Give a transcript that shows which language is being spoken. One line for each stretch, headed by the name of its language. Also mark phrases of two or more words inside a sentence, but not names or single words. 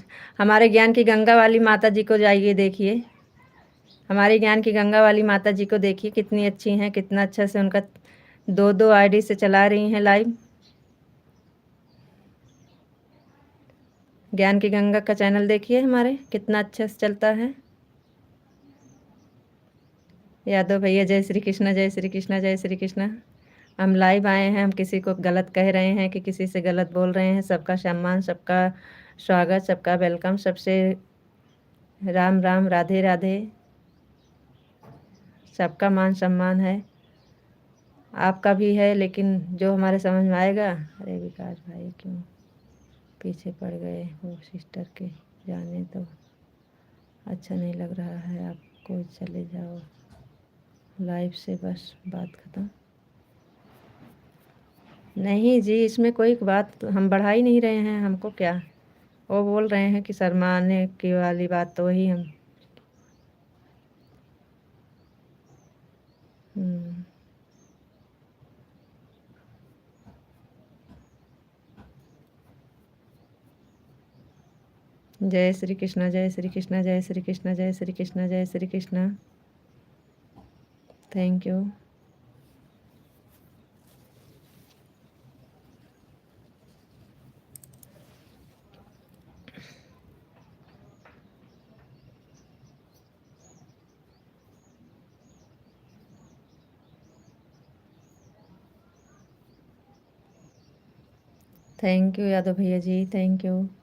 Hindi: हमारे ज्ञान की गंगा वाली माता जी को जाइए देखिए, हमारे ज्ञान की गंगा वाली माता जी को देखिए, कितनी अच्छी हैं, कितना अच्छा से उनका 2-2 आईडी से चला रही हैं लाइव। ज्ञान की गंगा का चैनल देखिए हमारे, कितना अच्छा से चलता है। यादव भैया जय श्री कृष्ण, जय श्री कृष्ण, जय श्री कृष्ण। हम लाइव आए हैं, हम किसी को गलत कह रहे हैं कि किसी से गलत बोल रहे हैं। सबका सम्मान, सबका स्वागत, सबका वेलकम, सबसे राम राम, राधे राधे। सबका मान सम्मान है, आपका भी है, लेकिन जो हमारे समझ में आएगा। अरे विकास भाई क्यों पीछे पड़ गए हो सिस्टर के, जाने तो अच्छा नहीं लग रहा है आपको, चले जाओ लाइव से, बस बात ख़त्म। नहीं जी, इसमें कोई बात हम बढ़ा ही नहीं रहे हैं, हमको क्या। वो बोल रहे हैं कि शर्माने की वाली बात, तो वही हम। जय श्री कृष्ण, जय श्री कृष्ण, जय श्री कृष्ण, जय श्री कृष्ण, जय श्री कृष्ण।
English: Thank you. Thank you
Hindi: यादव भैया जी,
English: Thank you.